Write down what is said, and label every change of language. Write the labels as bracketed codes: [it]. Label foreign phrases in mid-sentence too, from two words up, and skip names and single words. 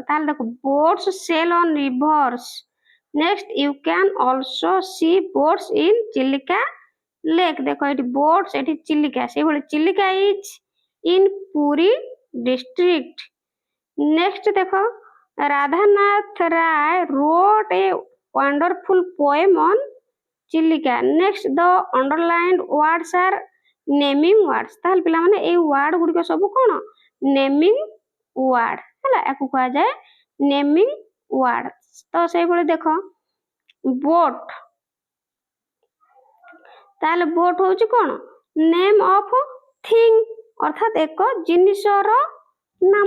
[or] ତାହେଲେ ଦେଖ [en] boats sail on rivers. next you can also see boats in Chilika lake. [or] ଦେଖ ଏଠି ବୋଟ୍ସ, ଏଠି ଚିଲିକା। ସେଇଭଳି [en] Chilika is in Puri district. ନେକ୍ସଟ ଦେଖ ରାଧାନାଥ ରାୟ wrote a wonderful poem on ଚିଲିକା। next the underlined words are naming words. [or] ତାହେଲେ ପିଲାମାନେ ଏଇ ୱାର୍ଡ ଗୁଡ଼ିକ ସବୁ କ'ଣ [en] naming word [or] ହେଲା। ୟାକୁ କୁହାଯାଏ [en] naming word. [or] ତ ସେଇଭଳି ଦେଖ ବୋଟ୍। ତାହେଲେ ବୋଟ୍ ହଉଛି କ'ଣ [en] name of thing, [or] ଅର୍ଥାତ୍ ଏକ ଜିନିଷର ନାମ।